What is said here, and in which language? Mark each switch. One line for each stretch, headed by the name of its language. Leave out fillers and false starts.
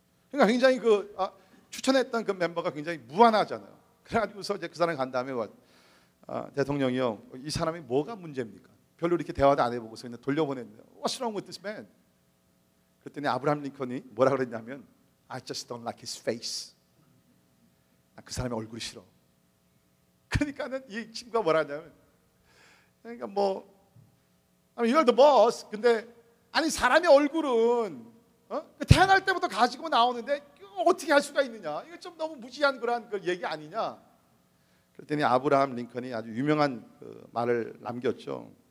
Korean: 그러니까 굉장히 추천했던 그 멤버가 굉장히 무안하잖아요. 그래가지고서 이제 그 사람이 간 다음에 대통령이요, 이 사람이 뭐가 문제입니까? 별로 이렇게 대화도 안 해보고서 그냥 돌려보냈네요.
English: What's wrong with this man?
Korean: 그랬더니 아브라함 링컨이 뭐라 그랬냐면
English: I just don't like his face.
Korean: 그 사람의 얼굴이 싫어. 그러니까는 이 친구가 뭐라 하냐면 그러니까 뭐
English: you're the boss.
Korean: 근데 아니 사람의 얼굴은 태어날 때부터 가지고 나오는데 어떻게 할 수가 있느냐? 이거 좀 너무 무지한 그런 얘기 아니냐? 그랬더니 아브라함 링컨이 아주 유명한 그 말을 남겼죠.